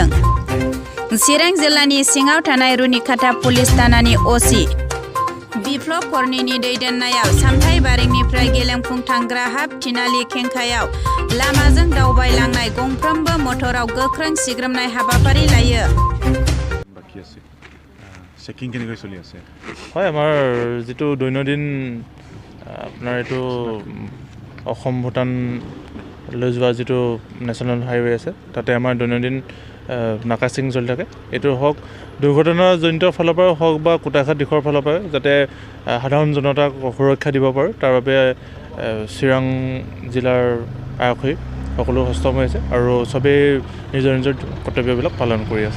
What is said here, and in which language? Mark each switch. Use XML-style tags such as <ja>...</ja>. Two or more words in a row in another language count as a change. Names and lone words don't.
<brx>चिरां जिल्लानि सिङाव थानाय रुनिखाता पुलिस थानानि असि बिप्लब कर्णिनि दैदेननायाव सामथाइबारिनिफ्राय गेलेमफुं थांग्रा हाब थिनालि खेंखायाव लामाजों दावबायलांनाय गंफ्रोमबो मटराव गोख्रों सिग्रोमनाय हाबाफारि लायो।</brx> <as>बाकी আছে চেকিং কেনেকৈ চলি আছে? হয়, আমাৰ যেটো দৈনন্দিন আপোনাৰ এটো অসম ভূটান লৈ যোৱা যেটো</as> <en>National Highway</en> <as>আছে তাতে আমাৰ দৈনন্দিন নাকাচিং চলি থাকে। এটো হওক দুৰ্ঘটনাজনিত ফালৰ পৰা হওক বা কুটাঘাট দিশৰ ফালৰ পৰা যাতে সাধাৰণ জনতাক সুৰক্ষা দিব পাৰে তাৰ বাবে চিৰাং জিলাৰ আৰক্ষী সকলো হস্তম হৈ আছে আৰু সবেই নিজৰ নিজৰ কৰ্তব্যবিলাক পালন কৰি আছে।</as>